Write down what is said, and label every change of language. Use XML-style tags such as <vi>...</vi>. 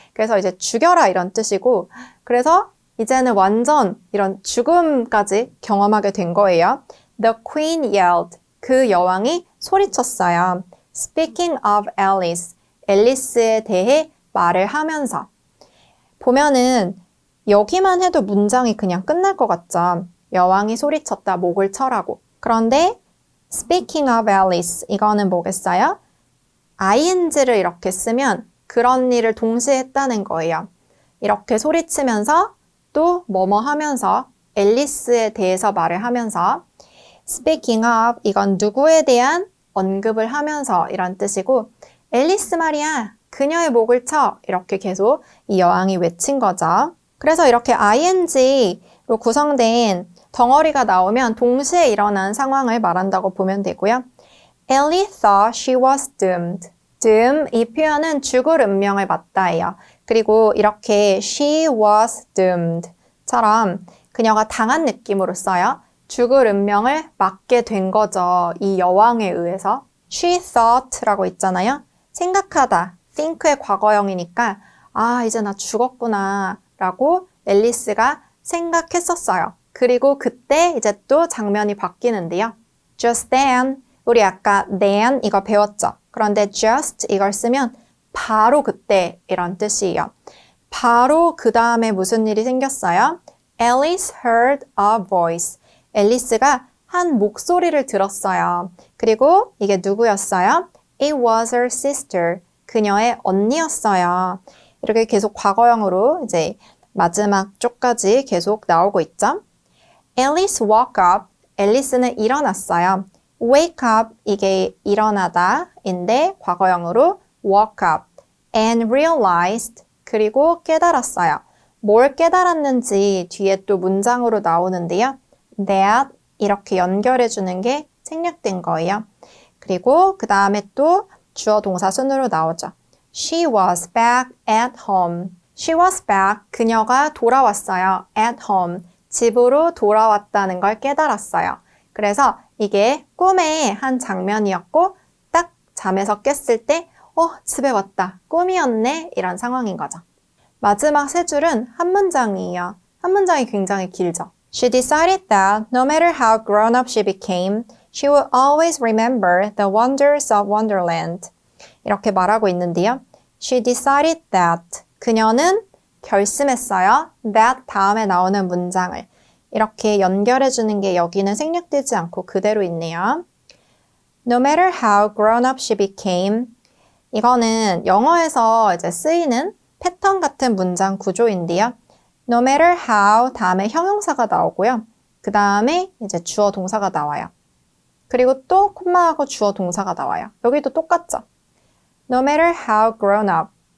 <ko>그래서 이제 죽여라 이런 뜻이고 그래서 이제는 완전 이런 죽음까지 경험하게 된 거예요.</ko> <en>The queen yelled.</en> <ko>그 여왕이 소리쳤어요.</ko> <en>Speaking of Alice.</en> <ko>앨리스에 대해 말을 하면서. 보면은 여기만 해도 문장이 그냥 끝날 것 같죠. 여왕이 소리쳤다. 목을 쳐라고.</ko> <en>그런데 Speaking of Alice.</en> <ko>이거는 뭐겠어요? ing를 이렇게 쓰면 그런 일을 동시에 했다는 거예요. 이렇게 소리치면서 또 뭐뭐 하면서 앨리스에 대해서 말을 하면서</ko> <en>speaking of</en> <ko>이건 누구에 대한 언급을 하면서 이런 뜻이고 앨리스 말이야 그녀의 목을 쳐 이렇게 계속 이 여왕이 외친 거죠. 그래서 이렇게 ing로 구성된 덩어리가 나오면 동시에 일어난 상황을 말한다고 보면 되고요.</ko> <en>Ellie thought she was doomed.</en> <ko>doom, 이 표현은 죽을 운명을 맞다예요. 그리고 이렇게</ko> <en>she was doomed</en> <ko>처럼 그녀가 당한 느낌으로 써요. 죽을 운명을 맞게 된 거죠. 이 여왕에 의해서.</ko> <en>She thought</en> <ko>라고 있잖아요. 생각하다. think의 과거형이니까 아 이제 나 죽었구나 라고 앨리스가 생각했었어요. 그리고 그때 이제 또 장면이 바뀌는데요.</ko> <en>Just then,</en> <ko>우리 아까 then 이거 배웠죠? 그런데 just 이걸 쓰면 바로 그때 이런 뜻이에요. 바로 그 다음에 무슨 일이 생겼어요?</ko> <en>Alice heard a voice.</en> <ko>앨리스가 한 목소리를 들었어요. 그리고 이게 누구였어요?</ko> <en>It was her sister.</en> <ko>그녀의 언니였어요. 이렇게 계속 과거형으로 이제 마지막 쪽까지 계속 나오고 있죠.</ko> <en>Alice woke up.</en> <ko>앨리스는 일어났어요. wake up 이게 일어나다인데 과거형으로</ko> <en>woke up and realized</en> <ko>그리고 깨달았어요. 뭘 깨달았는지 뒤에 또 문장으로 나오는데요. that 이렇게 연결해 주는 게 생략된 거예요. 그리고 그 다음에 또 주어 동사 순으로 나오죠.</ko> <en>She was back at home. She was back.</en> <ko>그녀가 돌아왔어요.</ko> <en>at home.</en> <ko>집으로 돌아왔다는 걸 깨달았어요. 그래서 이게 꿈의 한 장면이었고 딱 잠에서 깼을 때 집에 왔다. 꿈이었네. 이런 상황인 거죠. 마지막 세 줄은 한 문장이에요. 한 문장이 굉장히 길죠.</ko> <en>She decided that no matter how grown up she became, she would always remember the wonders of Wonderland.</en> <ko>이렇게 말하고 있는데요.</ko> <en>She decided that.</en> <ko>그녀는 결심했어요. that 다음에 나오는 문장을. 이렇게 연결해주는 게 여기는 생략되지 않고 그대로 있네요.</ko> <en>No matter how grown up she became.</en> <ko>이거는 영어에서 이제 쓰이는 패턴 같은 문장 구조인데요.</ko> <en>No matter how</en> <ko>다음에 형용사가 나오고요. 그 다음에 이제 주어 동사가 나와요. 그리고 또 콤마하고 주어 동사가 나와요. 여기도 똑같죠.</ko> <en>No matter how grown up.</en>